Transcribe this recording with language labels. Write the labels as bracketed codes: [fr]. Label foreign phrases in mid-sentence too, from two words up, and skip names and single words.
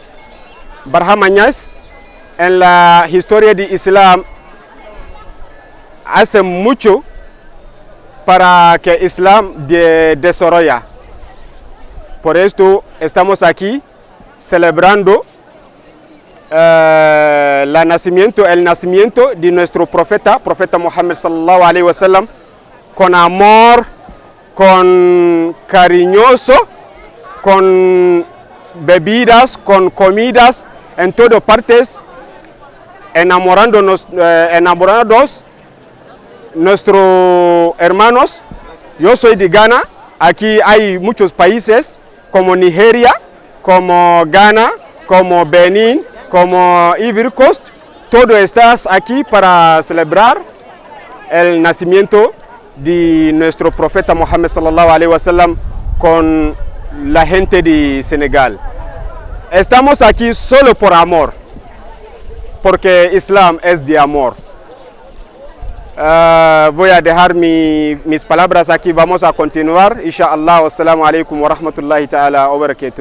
[es] Barhama Niass en la historia de Islam hace mucho para que Islam desarrolle. Por esto estamos aquí celebrando el nacimiento de nuestro profeta Muhammad [ar] صلى الله عليه وسلم, [es] con amor, con cariñoso, con bebidas, con comidas, en todas partes, enamorándonos nuestros hermanos. Yo soy de Ghana. Aquí hay muchos países como Nigeria, como Ghana, como Benin, como Ivory Coast. Todo estás aquí para celebrar el nacimiento de nuestro profeta Muhammad [ar] صلى الله عليه وسلم [es] con la gente de Senegal. Estamos aquí solo por amor, porque Islam es de amor. Voy a dejar mis palabras aquí. Vamos a continuar, inshallah. [ar] السلام عليكم ورحمة الله تعالى وبركاته.